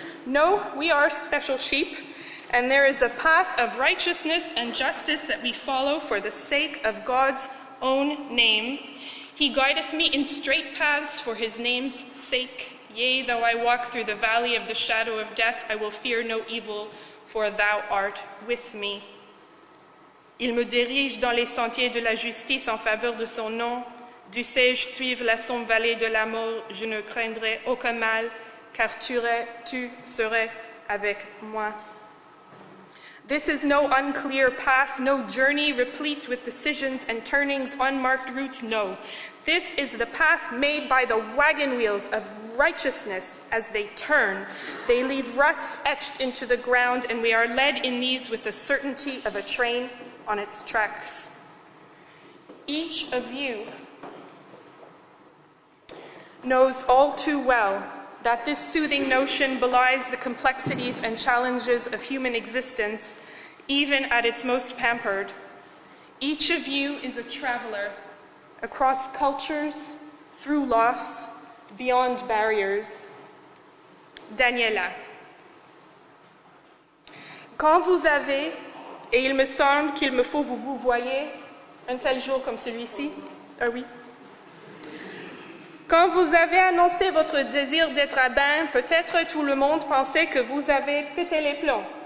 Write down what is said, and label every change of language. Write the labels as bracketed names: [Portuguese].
[English] No, we are special sheep, and there is a path of righteousness and justice that we follow for the sake of God's own name. He guideth me in straight paths for his name's sake. Yea, though I walk through the valley of the shadow of death, I will fear no evil, for thou art with me. [French] Il me dirige dans les sentiers de la justice en faveur de son nom. Dussé-je suivre la sombre vallée de la mort, je ne craindrai aucun mal, car tu serais avec moi. [English] This is no unclear path, no journey replete with decisions and turnings, unmarked routes, no. This is the path made by the wagon wheels of righteousness as they turn. They leave ruts etched into the ground, and we are led in these with the certainty of a train on its tracks. Each of you knows all too well that this soothing notion belies the complexities and challenges of human existence, even at its most pampered. Each of you is a traveler across cultures, through loss, beyond barriers. Daniela. [French] Quand vous avez, et il me semble qu'il me faut vous voyez, un tel jour comme celui-ci, ah oui. Quand vous avez annoncé votre désir d'être rabbin, peut-être tout le monde pensait que vous avez pété les plombs.